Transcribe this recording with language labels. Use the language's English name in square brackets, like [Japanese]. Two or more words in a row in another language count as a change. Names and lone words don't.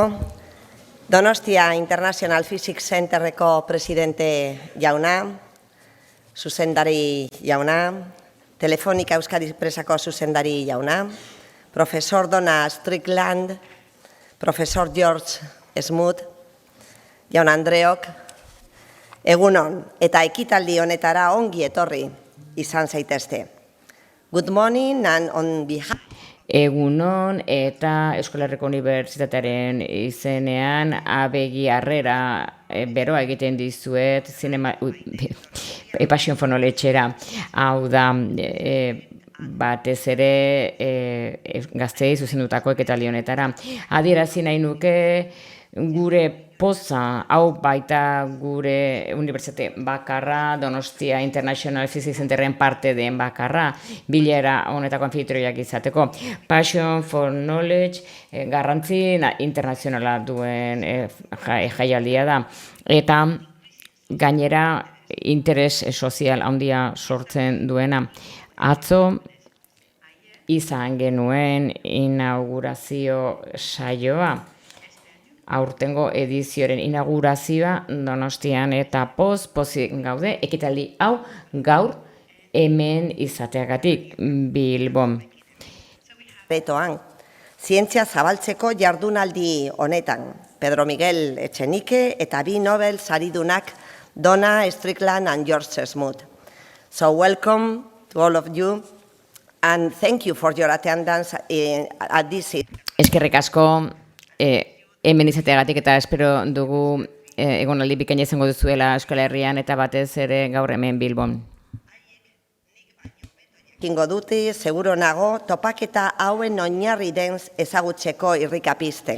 [Basque] Donostia International Physics Centerreko presidente jauna, zuzendari jauna, Telefonika Euskadi Presako zuzendari jauna, profesor Donna Strickland, profesor George Smoot, jaun Andreok, egunon eta ekitaldi honetara ongi etorri izan zaitezte. [English] Good morning and on behalf [Basque] Egunon eta Euskal Herriko Unibertsitatearen izenean abegi harrera beroa egiten dizuet Passion Fonoletxera. Hau da, batez ere gazteei zuzendutako ekitaldi honetara. Adierazi nahi nuke gure poza, hau baita gure unibertsitate bakarra, Donostia International Physics Centerren parte den bakarra, bilera honetako anfitrioiak izateko. Passion for Knowledge garrantzi internazionala duen jaialdia da. Eta gainera interes sozial handia sortzen duena. Atzo izan genuen inaugurazio saioa, aurtengo edizioaren inaugurazioa Donostian, eta pozik gaude ekitaldi hau gaur hemen izateagatik Bilbon. Retoan, zientzia zabaltzeko jardunaldi honetan, Pedro Miguel Etxenike eta bi Nobel saridunak Donna Strickland and George Smoot. [English] So welcome to all of you and thank you for your attendance at this. [Basque] Eskerrik asko hemen izateagatik, eta espero dugu egonaldi bikaina izango duzuela Euskal Herrian eta batez ere gaur hemen Bilbon. Kingo dute, seguro nago, topaketa hauen oinarri den ezagutzeko irrikapizten.